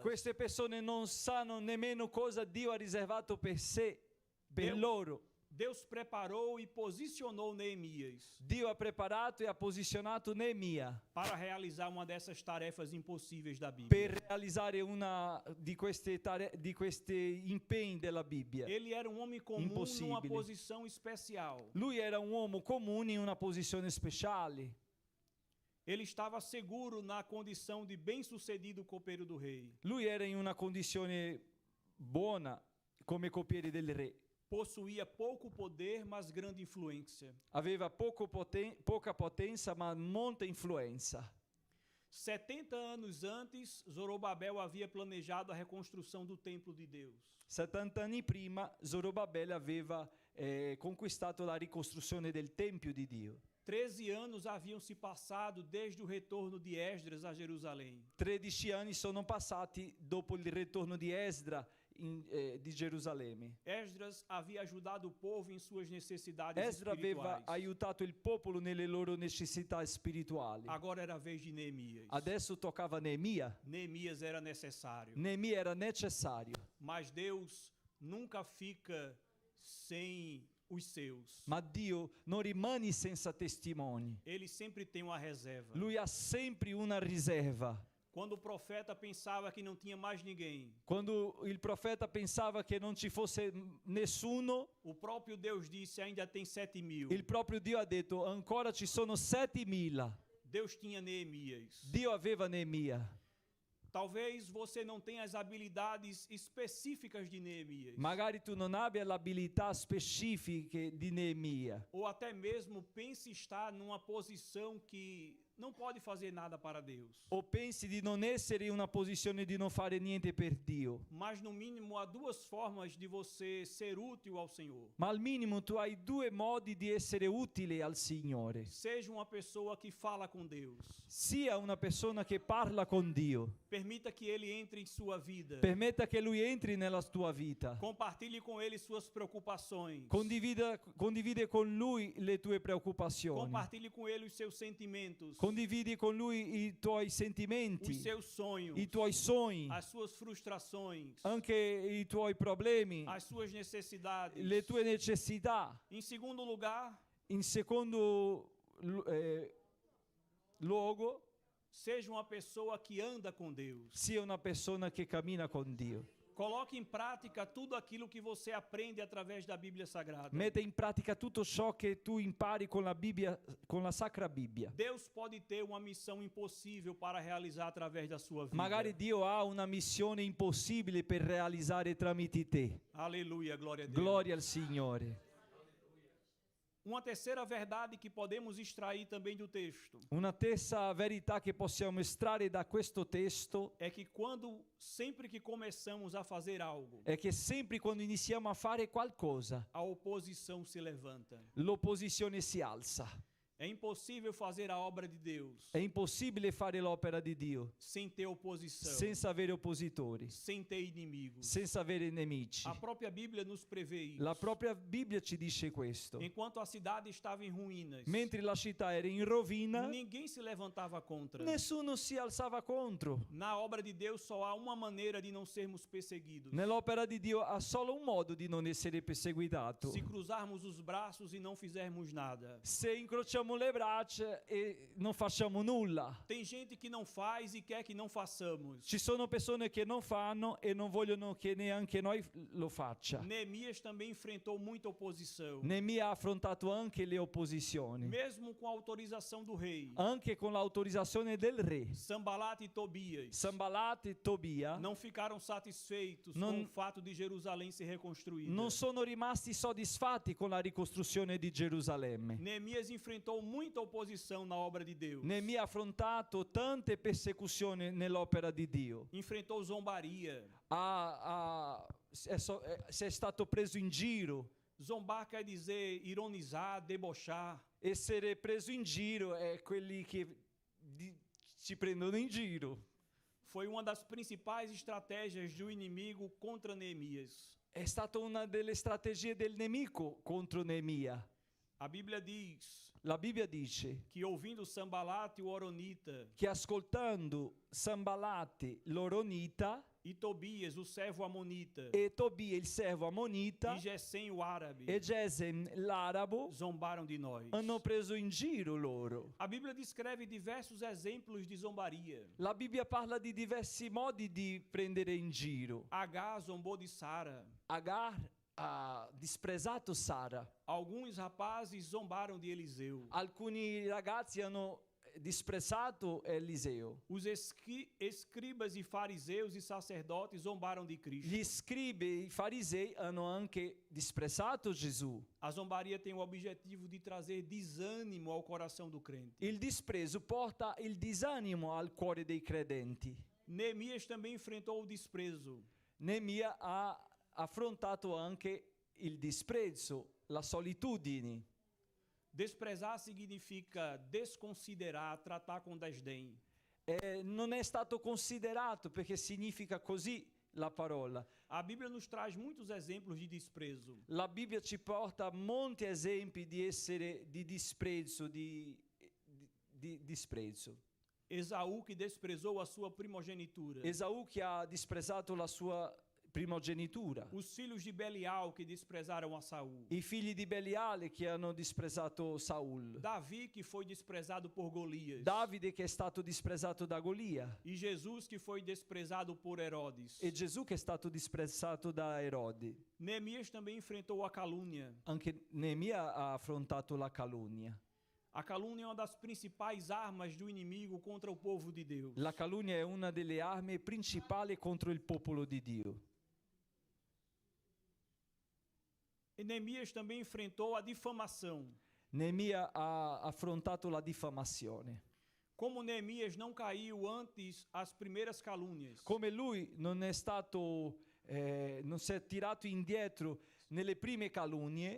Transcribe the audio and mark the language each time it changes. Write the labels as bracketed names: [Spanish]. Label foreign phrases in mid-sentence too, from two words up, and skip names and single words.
[Italian] Queste persone non sanno nemmeno cosa Dio ha riservato per sé, per Deus- loro. [Portuguese] Deus preparou e posicionou Neemias [Italian] Dio ha preparato e ha posizionato Neemia [Portuguese] para realizar uma dessas tarefas impossíveis da [Italian] per [Portuguese] Bíblia. [Italian] realizzare una di questi impegni della Bibbia. [Portuguese] Ele era um homem comum numa Impossível. posição especial. [Italian] Lui era un uomo comune in una posizione speciale. [Portuguese] Ele estava seguro na condição de bem-sucedido copeiro do rei. [Italian] Lui era in una condizione buona come copiere del re. [Portuguese] Possuía pouco poder, mas grande influência. [Italian] Aveva poca potenza ma molta influenza. [Portuguese] 70 anos antes, Zorobabel havia planejado a reconstrução do templo de Deus. [Italian] 70 anni prima Zorobabele aveva conquistato la ricostruzione del Tempio di Dio. [Portuguese] 13 anos haviam se passado desde o retorno de Esdras a Jerusalém. [Italian] 13 anni sono passati dopo il ritorno di Esdra di Gerusalemme. [Portuguese] Esdras havia ajudado o povo em suas necessidades [Italian] Esdra aveva [Portuguese] espirituais. [Italian] aiutato il popolo nelle loro necessità spirituali. [Portuguese] Agora era a vez de Neemias. [Italian] Adesso toccava Neemia. [Portuguese] Neemias era necessário. [Italian] Neemia era necessario. [Portuguese] Mas Deus nunca fica sem os seus. [Italian] Ma Dio non rimane senza testimoni. [Portuguese] Ele sempre tem uma reserva. [Italian] Lui ha sempre una riserva. [Portuguese] Quando o profeta pensava que não tinha mais ninguém, [Italian] Quando il profeta pensava che non ci fosse nessuno, [Portuguese] o próprio Deus disse: ainda tem 7.000. [Italian] il proprio Dio ha detto ancora ci sono 7.000. [Portuguese] Deus tinha Neemias. [Italian] Dio aveva Neemia. [Portuguese] Talvez você não tenha as habilidades específicas de Neemias. [Italian] Magari tu non abbia le abilità specifiche di Neemia. [Portuguese] Ou até mesmo pense estar numa posição que não pode fazer nada para Deus. [Italian] O pensi di non essere in una posizione di non fare niente per Dio. [Portuguese] Mas no mínimo há duas formas de você ser útil ao Senhor. [Italian] Ma al minimo tu hai due modi di essere utile al Signore. [Portuguese] Seja uma pessoa que fala com Deus. [Italian] Sia una persona che parla con Dio. [Portuguese] Permita que Ele entre em sua vida. [Italian] Permetta che Lui entri nella tua vita. [Portuguese] Compartilhe com Ele suas preocupações. [Italian] Condivide con Lui le tue preoccupazioni. [Portuguese] Compartilhe com Ele os seus sentimentos. [Italian] Condividi con Lui i tuoi sentimenti, [Portuguese] Os seus sonhos. [Italian] i tuoi sogni, [Portuguese] As suas frustrações. [Italian] anche i tuoi problemi, [Portuguese] As suas necessidades. [Italian] le tue necessità. [Portuguese] Em segundo lugar, [Italian] In secondo luogo, [Portuguese] seja uma pessoa que anda com Deus. [Italian] sia una persona che cammina con Dio. [Portuguese] Coloque em prática tudo aquilo que você aprende através da Bíblia Sagrada. [Italian] Mette in pratica tutto ciò che tu impari con la Bibbia, con la Sacra Bibbia. [Portuguese] Deus pode ter uma missão impossível para realizar através da sua vida. [Italian] Magari Dio ha una missione impossibile per realizzare tramite te. [Portuguese] Aleluia, glória a Deus. [Italian] Gloria al Signore. [Portuguese] Uma terceira verdade que podemos extrair também do texto [Italian] Una terza verità che possiamo estrarre da questo testo [Portuguese] é que sempre que começamos a fazer algo, [Italian] è che sempre quando iniziamo a fare qualcosa, [Portuguese] a oposição se levanta. [Italian] l'opposizione si alza. [Portuguese] É impossível fazer a obra de Deus [Italian] È impossibile fare l'opera di Dio [Portuguese] sem ter oposição, [Italian] senza avere oppositori, [Portuguese] sem ter inimigos. [Italian] senza avere nemici. [Portuguese] A própria Bíblia nos prevê isso. [Italian] La propria Bibbia ci dice questo. [Portuguese] Enquanto a cidade estava em ruínas, [Italian] Mentre la città era in rovina, [Portuguese] ninguém se levantava contra. [Italian] nessuno si alzava contro. [Portuguese] Na obra de Deus só há uma maneira de não sermos perseguidos: [Italian] Nell'opera di Dio ha solo un modo di non essere perseguitato. [Portuguese] se cruzarmos os braços e não fizermos nada. [Italian] Se incrociamo le braccia e non facciamo nulla. [Portuguese] Tem gente que não faz e quer que não façamos. [Italian] Ci sono persone che non fanno e non vogliono che neanche noi lo faccia. [Portuguese] Neemias também enfrentou muita oposição. [Italian] Neemia ha affrontato anche le opposizioni, [Portuguese] Mesmo com a autorização do rei, [Italian] anche con l'autorizzazione del re. [Portuguese] Sanbalat e Tobias [Italian] Sanballat e Tobia [Portuguese] não ficaram satisfeitos com [Italian] Non- [Portuguese] o fato de Jerusalém ser reconstruída. [Italian] non sono rimasti soddisfatti con la ricostruzione di Gerusalemme. [Portuguese] Neemias enfrentou enfrentou muita oposição na obra de Deus. [Italian] Neemia ha affrontato tante persecuzioni nell'opera di Dio. [Portuguese] Enfrentou zombaria. [Italian] Si è stato preso in giro. [Portuguese] Zombar quer dizer ironizar, debochar. [Italian] Essere preso in giro è quelli che ci prendono in giro. [Portuguese] Foi uma das principais estratégias do inimigo contra Neemias. [Italian] È stata una delle strategie del nemico contro Neemia. [Portuguese] A Bíblia diz [Italian] La Bibbia dice [Portuguese] que ouvindo Sambalate, o Horonita, [Italian] che ascoltando Sambalati l'Oronita [Portuguese] e Tobias, o servo amonita, [Italian] e Tobia il servo ammonita [Portuguese] e Gesem, o árabe, [Italian] e Gesem l'arabo [Portuguese] zombaram de nós. [Italian] hanno preso in giro loro. [Portuguese] A Bíblia descreve diversos exemplos de zombaria. [Italian] La Bibbia parla di diversi modi di prendere in giro. [Portuguese] Agar zombou de Sara. [Italian] Agar ha disprezzato Sara. [Portuguese] Alguns rapazes zombaram de Eliseu. [Italian] Alcuni ragazzi hanno disprezzato Eliseo. [Portuguese] Os escribas e fariseus e sacerdotes zombaram de Cristo. [Italian] Gli scribi e i farisei hanno anche disprezzato Gesù. [Portuguese] A zombaria tem o objetivo de trazer desânimo ao coração do crente. [Italian] Il disprezzo porta il disanimo al cuore dei credenti. [Portuguese] Neemias também enfrentou o desprezo. [Italian] Neemia ha affrontato anche il disprezzo, la solitudine. [Portuguese] Desprezar significa desconsiderar, tratar com desdém. [Italian] Non è stato considerato perché significa così la parola. [Portuguese] A Bíblia nos traz muitos exemplos de desprezo. [Italian] La Bibbia ci porta molti esempi di disprezzo, di disprezzo. [Portuguese] Esaú que desprezou a sua primogenitura. [Italian] Esaù che ha disprezzato la sua primogenitura. [Portuguese] Os filhos de Belial que desprezaram a Saul. [Italian] I figli di Beliale che hanno disprezzato Saul. [Portuguese] Davi que foi desprezado por Golias. [Italian] Davide che è stato disprezzato da Golia. [Portuguese] E Jesus que foi desprezado por Herodes. [Italian] E Gesù che è stato disprezzato da Erode. [Portuguese] Neemias também enfrentou a calúnia. [Italian] Anche Neemia ha affrontato la calunnia. [Portuguese] A calúnia é uma das principais armas do inimigo contra o povo de Deus. [Italian] La calunnia è una delle armi principali contro il popolo di Dio. [Portuguese] E Neemias também enfrentou a difamação. [Italian] Neemia ha affrontato la diffamazione. [Portuguese] Como Neemias não caiu antes as primeiras calúnias, [Italian] Come lui non è stato, non si è tirato indietro nelle prime calunnie,